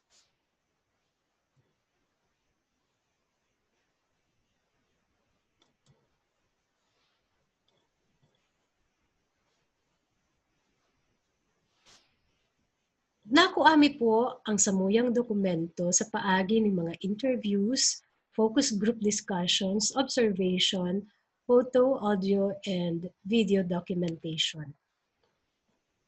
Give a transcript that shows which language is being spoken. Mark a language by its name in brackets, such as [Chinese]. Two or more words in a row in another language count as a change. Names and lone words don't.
[Hiligaynon] Nakuami po ang samuyang dokumento sa paagi ng mga [English] interviews, focus group discussions, observation, photo, audio, and video documentation.